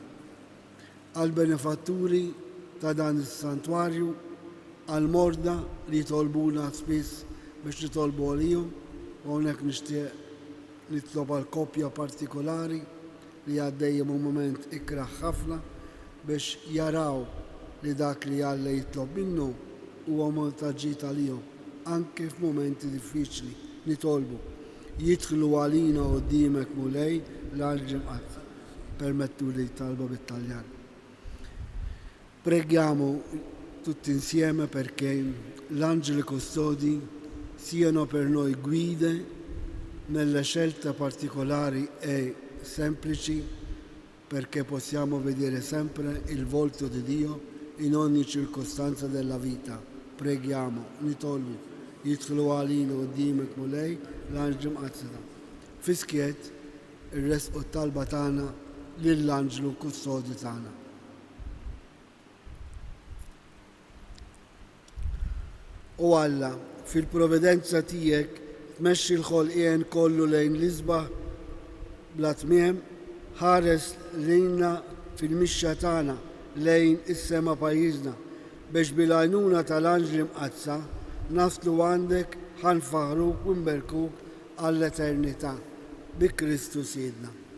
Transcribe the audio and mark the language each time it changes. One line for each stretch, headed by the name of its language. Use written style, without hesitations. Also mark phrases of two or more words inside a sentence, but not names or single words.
Maltese: Għall-benefatturi ta' dan is-santwarju, għall-morda li jitolbuna spiss biex nitolbu għalihom, u hawnhekk nixtieq nitlob għal koppja partikolari li għaddejjem un mument ikraħ ħafna biex jaraw li dak li Alla jitlob minnu huwa montaġġit għalihom anke f'mumenti diffiċli nitolbu. Jidħlu għalina quddiemek mulej l-anġli mqazza. Permettu li talba bit-Taljan.
Italian: Preghiamo tutti insieme perché l'angeli custodi siano per noi guide nelle scelte particolari e semplici perché possiamo vedere sempre il volto di Dio in ogni circostanza della vita. Preghiamo,
Maltese: nitolbu. Jidħlu għalina quddiemek mulej l-anġli mqazza tagħna. Fiskiet ir-resq talba tagħna lill-anġlu kustodi tagħna. U Alla, fil-providenza tiegħek tmexxi l-ħolqien kollu lejn l-isbaħ bla tmiem, ħares lilna fil-mixja tagħna lejn is-sema pajjiżna biex bil-għajnuna tal-anġli mqazza naslu għandek ħanfaħruk u nberkuk għall-eternità bi Kristu Siedna.